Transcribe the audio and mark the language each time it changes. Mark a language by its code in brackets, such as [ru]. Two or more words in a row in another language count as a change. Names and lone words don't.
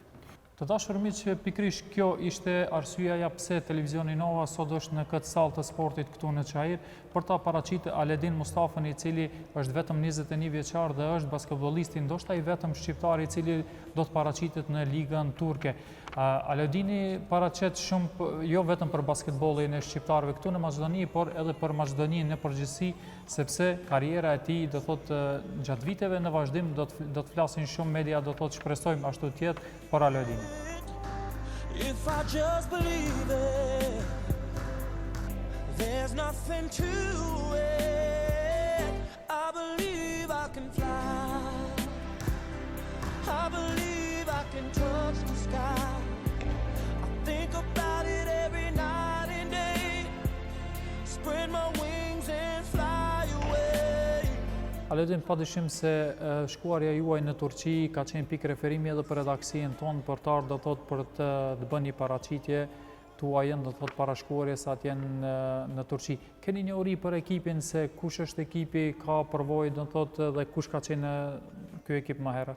[sq] Të dashur miq, pikërisht kjo ishte arsyeja pse Televizioni Nova sot është në këtë sallë të sportit këtu në Çajir për ta paraqitur Aledin Mustafën, i cili është vetëm 21 vjeçar dhe është basketbollisti ndoshta i vetëm shqiptar i cili do të paraqitet në ligën turke. Aledini paraqet shumë jo vetëm për basketbollin e shqiptarëve këtu në Maqedoni, por edhe për Maqedoninë në përgjithësi, sepse karriera e tij do thotë gjatë viteve në vazhdim do të flasin shumë media, do thotë shpresojmë ashtu të jetë për Aledinin. [en] If I just believe it, there's nothing to it. I believe I can fly. I believe I can touch the sky. I think about it every night and day. Spread my wings and fly away. [sq] Aledin, padyshim se shkuarja juaj në Turqi ka qenë pikë referimi edhe për redaksin tonë për të ardhur, do thotë për të bërë një paraqitje tuajën, do thotë para shkuarjes atje në Turqi. Keni një uri për ekipin se kush është ekipi, ka përvojë, do thotë dhe kush ka qenë ky ekip më herët?